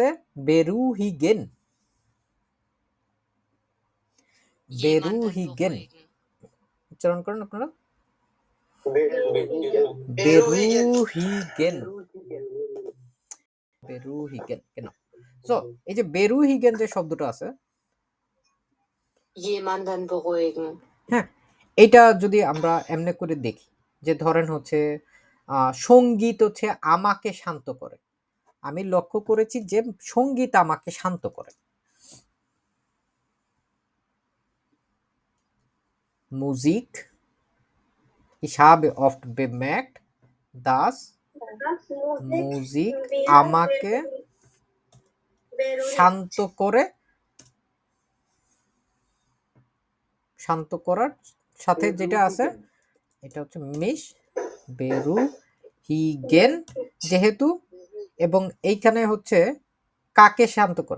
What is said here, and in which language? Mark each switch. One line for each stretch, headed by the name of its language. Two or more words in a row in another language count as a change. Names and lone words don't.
Bangla: বেরুহিগেন, বেরুহিগেন উচ্চারণ করেন আপনারা, বেরুহিগেন, বেরুহিগেন কেন? সো এই যে বেরুহিগেন যে শব্দটা আছে,
German: jemanden beruhigen.
Bangla: হ্যাঁ, এটা যদি আমরা এমনি করে দেখি যে ধরেন হচ্ছে সঙ্গীত হচ্ছে আমাকে শান্ত করে, আমি লক্ষ্য করেছি যে সঙ্গীত আমাকে শান্ত করে।
German: Musik, ich habe oft bemerkt, dass Musik
Bangla: আমাকে শান্ত করে, শান্ত করার সাথে যেটা আছে এটা হচ্ছে
German: mich beruhigen
Bangla: যেহেতু, এবং এইখানে হচ্ছে কাকে শান্ত করে?